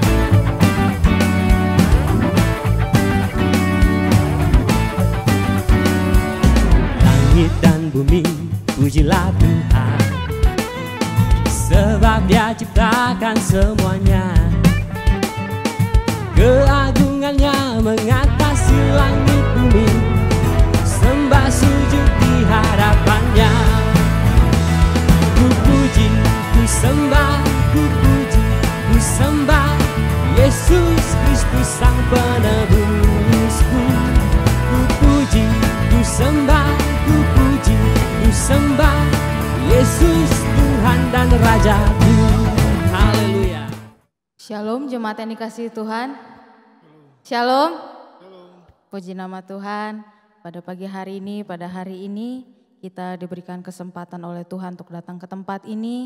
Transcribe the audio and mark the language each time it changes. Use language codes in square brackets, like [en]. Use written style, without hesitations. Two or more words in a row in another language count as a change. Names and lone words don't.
[id] Langit dan bumi, pujilah Tuhan, sebab Dia ciptakan semuanya. Keagungannya mengatasi langit bumi, sembah sujud di harapannya. Ku puji, ku sembah, ku puji, ku sembah Yesus Kristus Sang Penebusku. Ku puji, ku sembah, ku puji, ku sembah Yesus Tuhan dan Rajaku. Haleluya. Shalom jemaat yang dikasihi Tuhan. Shalom. Puji nama Tuhan. Pada pagi hari ini, pada hari ini kita diberikan kesempatan oleh Tuhan untuk datang ke tempat ini.